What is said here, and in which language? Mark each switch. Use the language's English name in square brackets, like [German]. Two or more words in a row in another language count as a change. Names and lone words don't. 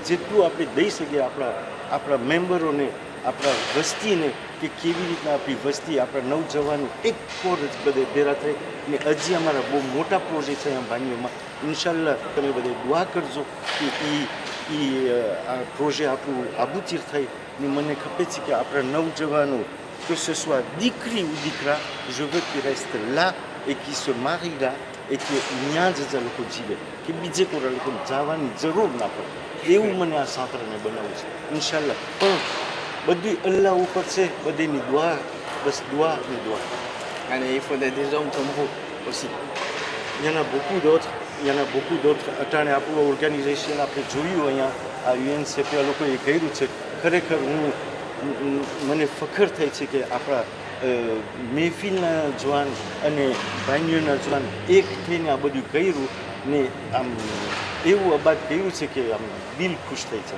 [Gujarati] જેટલું આપણે દઈ શકીએ આપણા મેમ્બરોને, આપણા વસ્તીને, કે કેવી રીતના આપણી વસ્તી, આપણા નવજવાનો એક કોર જ બધે ભેગા થાય. ને હજી અમારા બહુ મોટા પ્રોજેક્ટ છે અહીંયા બાન્યોમાં. ઇન્શાલ્લાહ તમે બધે દુઆ કરજો કે એ આ પ્રોજેક્ટ આપણું આબૂચીર થાય. ને મને ખપે છે કે આપણા નવજવાનો, [French] que ce soit દીકરી ou દીકરા, je veux qu'ils restent là et qu'ils se marient là et [Gujarati] કે ત્યાં જ લોકો જીવે, કે બીજે કોઈ લોકો જવાની જરૂર ના પડે. એવું મને આ સાંતરાને બનાવવું છે ઇન્શાલ્લાહ. પણ બધું અલ્લાહ ઉપર છે, બધીની દુઆ, બસ દુઆ ને દુઆ. અને [French] il faudrait des hommes comme vous aussi. Il y en a beaucoup d'autres, il y en a beaucoup d'autres. [Gujarati] અટાણે આપણું ઓર્ગેનાઇઝેશન આપણે જોયું અહીંયા આ UNCP આ લોકોએ કર્યું છે. ખરેખર મને ફખર થાય છે કે આપણા મહેફિલના જવાન અને ભાઈઓના જવાન એક થઈને આ બધું કર્યું ને આમ એવું અબાદ કર્યું છે કે આમ દિલ ખુશ થઈ છે.